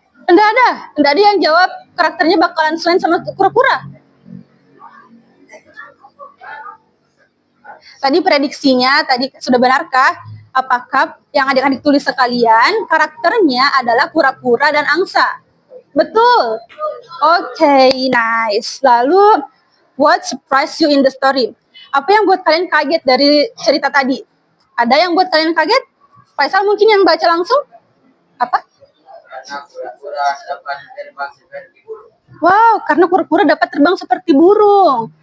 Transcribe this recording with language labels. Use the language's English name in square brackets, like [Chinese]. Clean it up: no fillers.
[Indonesian] Enggak ada yang jawab karakternya bakalan Swen sama kura-kura. Tadi prediksinya, tadi sudah benarkah? Apakah yang adik-adik tulis sekalian, karakternya adalah kura-kura dan angsa? Betul. Oke, [English] nice. [Indonesian] Lalu, [English] what surprised you in the story? [Indonesian] Apa yang buat kalian kaget dari cerita tadi? Ada yang buat kalian kaget? Faisal mungkin yang baca langsung? Apa? Karena kura-kura dapat terbang seperti burung. Wow, karena kura-kura dapat terbang seperti burung.